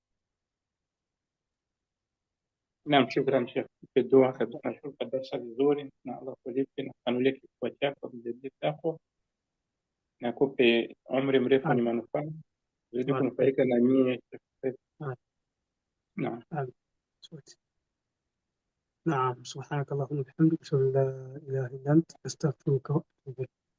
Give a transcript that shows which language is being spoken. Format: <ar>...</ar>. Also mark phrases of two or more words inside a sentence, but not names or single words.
<ar>نعم، شكرا شيخ.</ar> <sw>Dua kabisa, nashukuru darasa vizuri, na Allah kulipe na kuanulie kifua chako mjadili chako na akupe umri mrefu ni manufaa zidi kunufaika na nyie.</sw> <ar>Naam. نعم سبحانك اللهم وبحمدك أشهد أن لا إله إلا أنت أستغفرك وأتوب إليك.</ar>